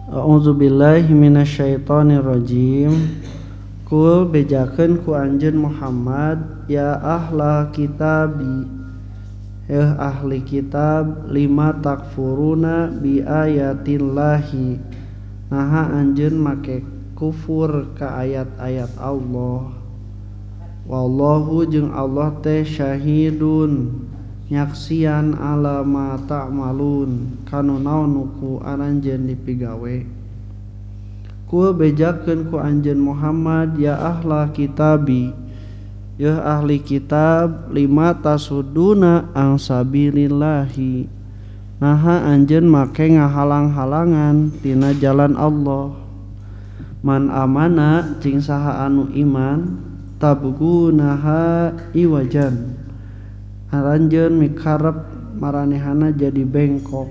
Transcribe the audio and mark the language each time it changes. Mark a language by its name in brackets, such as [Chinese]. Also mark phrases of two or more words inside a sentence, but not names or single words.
[Arabic] أعوذ بالله من الشيطان الرجيم. [Sundanese] Kul bejakeun ku anjeun Muhammad [Arabic] يا أهل الكتاب يا أهل الكتاب لم تكفرون بآيات الله, [Sundanese] naha anjeun make kufur ka ayat-ayat Allah. Wallahu jeung Allah teh syahidun nyaksian [Arabic] على ما تعملون [Sundanese] kanu naon ku anjeun dipigawe. Kul bejakeun ku anjeun Muhammad [Arabic] يا أهل الكتاب يا أهل الكتاب لم تصدون عن سبيل الله, [Sundanese] naha anjeun make ngahalang-halangan tina jalan Allah. [Arabic] من آمن [Sundanese] cing saha anu iman, [Arabic] تبغونها عوجا, [Sundanese] aranjeun mikarep maranehana jadi bengkok.